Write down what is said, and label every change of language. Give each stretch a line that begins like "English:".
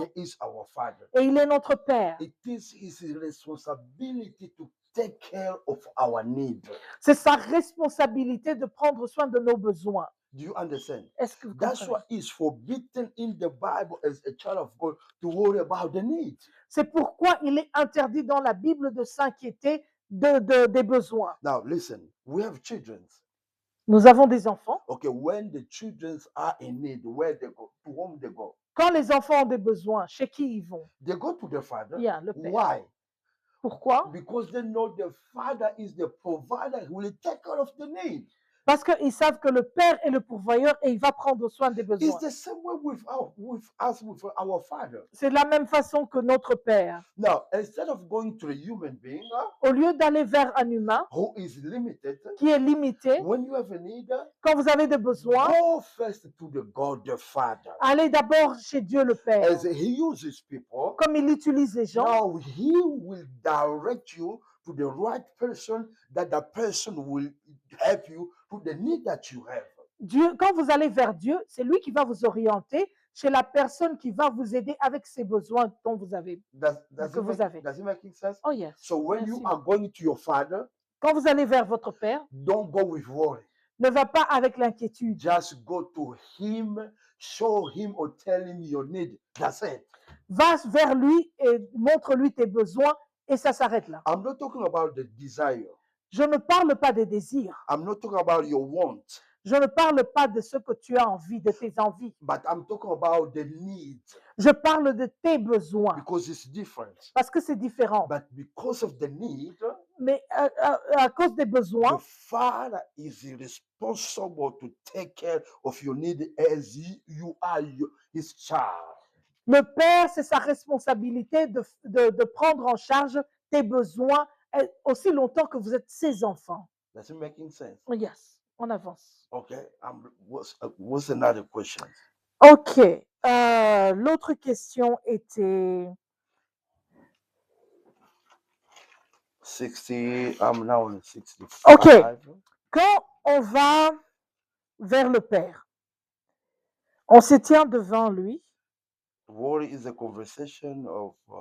English: And he is our father.
French: et il est notre Père.
English: It is his responsibility to take care of our need.
French: C'est sa responsabilité de prendre soin de nos besoins.
English: Do you understand?
French: Est-ce que vous
English: That's
French: comprenez?
English: why it's forbidden in the Bible as a child of God to worry about the need.
French: C'est pourquoi il est interdit dans la Bible de s'inquiéter des besoins.
English: Now, listen, we have children.
French: Nous avons des enfants.
English: Okay, when the children are in need, where they go, to whom they go?
French: Quand les enfants ont des besoins, chez qui ils vont?
English: They go to the father.
French: Yeah, le père.
English: Why?
French: Pourquoi?
English: Because they know the father is the provider who will take care of the need.
French: Parce qu'ils savent que le père est le pourvoyeur et il va prendre soin des besoins.
English: It's the same way with our father.
French: C'est de la même façon que notre père.
English: Now, instead of going to a human being
French: Au lieu d'aller vers un humain
English: who is limited,
French: qui est limité,
English: when you have a need,
French: quand vous avez des besoins,
English: go first to the God the Father.
French: allez d'abord chez Dieu le Père.
English: As he uses people,
French: Comme il utilise les gens,
English: now he will direct you to the right person, that the person will help you to the need that you have.
French: Dieu, quand vous allez vers Dieu, c'est lui qui va vous orienter chez la personne qui va vous aider avec ces besoins dont vous avez.
English: Does
French: que vous avez.
English: it make sense? Oh yes. So when
French: Merci.
English: you are going to your father,
French: Quand vous allez vers votre Père,
English: don't go with worry.
French: ne va pas avec l'inquiétude.
English: Just go to him, show him or tell him your need. That's it.
French: Va vers lui et montre-lui tes besoins et ça s'arrête là.
English: I'm not talking about the desire.
French: Je ne parle pas des désirs.
English: I'm not talking about your want.
French: Je ne parle pas de ce que tu as envie, de tes envies.
English: But I'm talking about the need.
French: Je parle de tes besoins
English: Because it's different.
French: parce que c'est différent.
English: But because of the need,
French: Mais à cause des
English: the
French: besoins,
English: father is responsible to take care of your need as you are his child.
French: le Père, c'est sa responsabilité de prendre en charge tes besoins aussi longtemps que vous êtes ses enfants.
English: Does it making sense?
French: Yes, on avance.
English: Okay. What's another question?
French: Ok. L'autre question était
English: 60. I'm now on 65. Ok.
French: Quand on va vers le Père, on se tient devant lui.
English: Worry is a conversation of